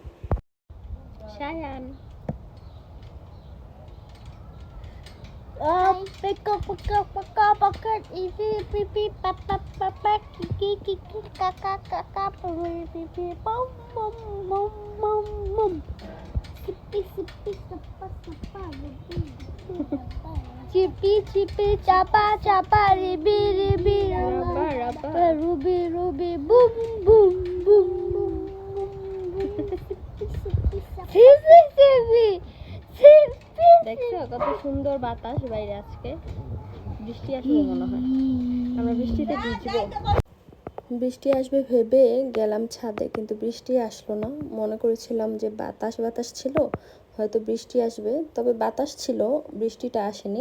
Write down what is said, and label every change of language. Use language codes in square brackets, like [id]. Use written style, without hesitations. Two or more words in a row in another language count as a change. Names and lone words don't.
[bn] সায়ান Pika pika pika pika easy pipi papa papa kiki kiki kaka kaka pipi pipi bum bum bum bum bum sippy sippy sappa sappa chippy chippy chapa chapa ribi ribi Rabba, rabba. ruby ruby boom boom boom boom sippy sippy sippy দেখছো কত সুন্দর বাতাস বাইরে, আজকে বৃষ্টি আসবে মনে হয়, আমরা বৃষ্টিতে ভিজবো। বৃষ্টি আসবে ভেবে গেলাম ছাদে, কিন্তু বৃষ্টি আসলো না, মনে করেছিলাম যে বাতাস বাতাস ছিল হয়তো বৃষ্টি আসবে, তবে বাতাস ছিল, বৃষ্টিটা আসেনি।